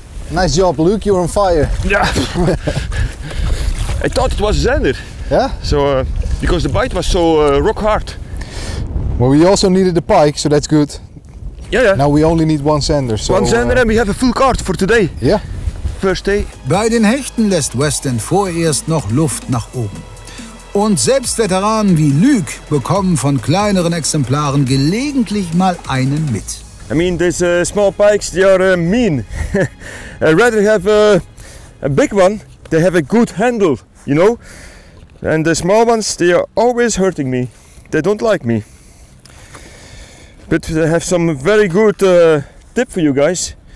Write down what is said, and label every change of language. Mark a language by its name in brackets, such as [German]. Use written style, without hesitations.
[English] Nice job, Luke. You're on fire. Yeah. I thought it was a zander. Yeah? So, because the bite was so rock hard. Well, we also needed the pike, so that's good. Yeah. Now we only need one zander. So, one zander and we have a full cart for today. Yeah. First day. [German] Bei den Hechten lässt Weston vorerst noch Luft nach oben. Und selbst Veteranen wie Luke bekommen von kleineren Exemplaren gelegentlich mal einen mit. [English] I mean, these small pikes, they are mean. I'd rather have a big one. They have a good handle, you know. And the small ones, they are always hurting me. They don't like me. But I have some very good tip for you guys.